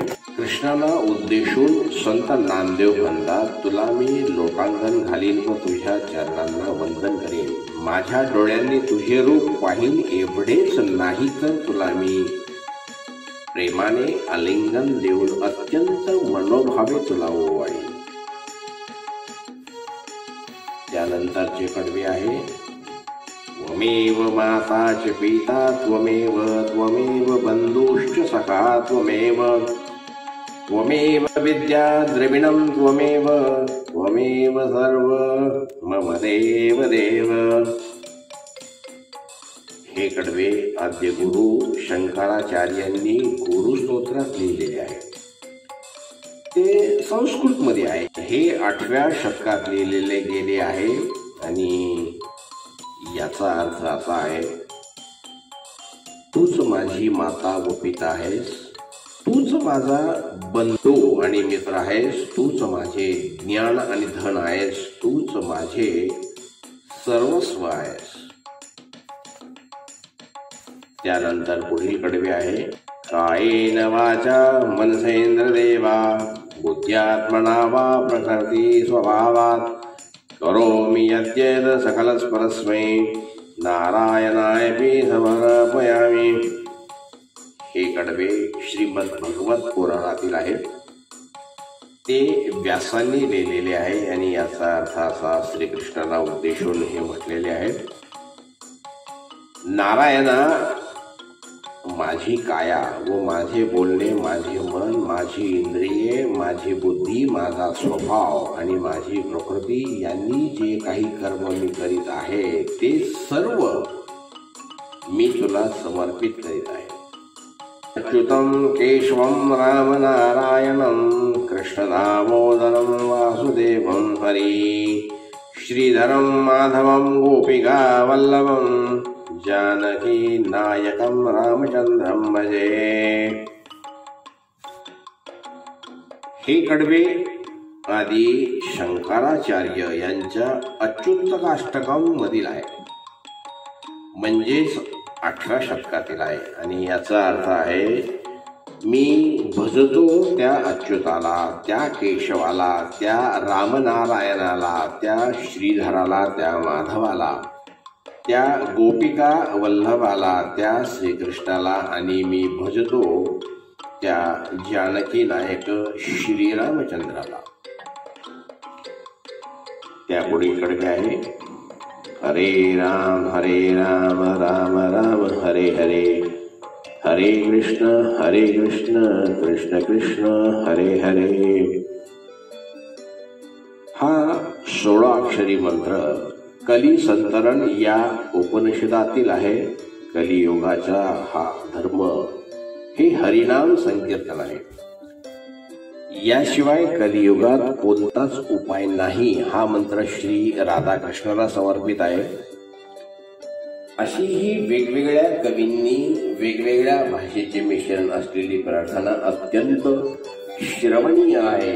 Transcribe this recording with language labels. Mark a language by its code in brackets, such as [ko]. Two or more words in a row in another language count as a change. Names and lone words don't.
[mr] कृष्णाला उद्देशून संत नामदेव म्हणतात, तुला मी लोटांगण घालीन व तुझ्या चरणांना वंदन करीन। माझ्या डोळ्यांनी तुझे रूप पाहीन, एवढेच नाही तर तुला मी प्रेमाने आलिंगन देऊन अत्यंत मनोभावे तुला ओवाळीन। त्यानंतरचे कडवे आहे [sa] त्वमेव माता च पिता त्वमेव त्वमेव बंधुश्च सखा त्वमेव त्वमेव विद्या द्रविणं त्वमेव त्वमेव सर्व मम देव देव। [mr] हे कडवे आद्य गुरु शंकराचार्यांनी गुरु स्तोत्रात लिहिलेले आहे। ते संस्कृत मध्ये आहे। हे 8व्या शतकात लिहिलेले गेले आहे आणि याचा अर्थ असा आहे, तूच माझी माता व पिता आहेस, तूच माझा बंधू आणि मित्र आहेस, तूच माझे ज्ञान आणि धन आहेस, तूच माझे सर्वस्व आहेस। त्यानंतर पुढील कडवे आहे [sa] कायेन वाचा मनसेंद्र देवा बुद्ध्यात्मना वा प्रकृती स्वभावात् करोमि यद्येत सकलस्परस्मै नारायणायपि समर्पयामि। [mr] हे कडवे श्रीमद भगवत पुराणातील आहेत। ते व्यासांनी लिहिलेले आहे आणि याचा अर्थ असा श्रीकृष्णाला उद्देशून हे म्हटलेले आहे, नारायणा, माझी काया व माझे बोलणे, माझे मन, माझी इंद्रिये, माझी बुद्धी, माझा स्वभाव आणि माझी प्रकृती यांनी जे काही कर्म मी करीत आहे ते सर्व मी तुला समर्पित करीत आहे. [sa] अच्युतं केशवं रामनारायणं कृष्णदामोदरं वासुदेवं हरी, श्रीधरं माधवं गोपिका वल्लभं जानकी नायकं रामचंद्रं भजे. [mr] हे कडवे आदी शंकराचार्य यांच्या अच्युतकाष्टकम मधील आहे, म्हणजेच 18 शतकातील आहे आणि याचा अर्थ आहे, मी भजतो त्या अच्युताला, त्या केशवाला, त्या रामनारायणाला, त्या श्रीधराला, त्या माधवाला, त्या गोपिका वल्लभाला, त्या श्रीकृष्णाला आणि मी भजतो त्या जानकी नायक श्रीरामचंद्राला. त्यापुढे कडके आहे, [sa] हरे राम राम राम हरे हरे, हरे कृष्ण कृष्ण कृष्ण हरे हरे. [mr] हा 16 अक्षरी मंत्र कली संतरण या उपनिषदातील आहे. कलियुगाचा हा धर्म हे हरिनाम संकीर्तन आहे. याशिवाय कलियुगात कोणताच उपाय नाही हा मंत्र श्री राधाकृष्णाला समर्पित आहे. अशी ही वेगवेगळ्या कवींनी वेगवेगळ्या भाषेचे मिश्रण असलेली प्रार्थना अत्यंत श्रवणीय आहे.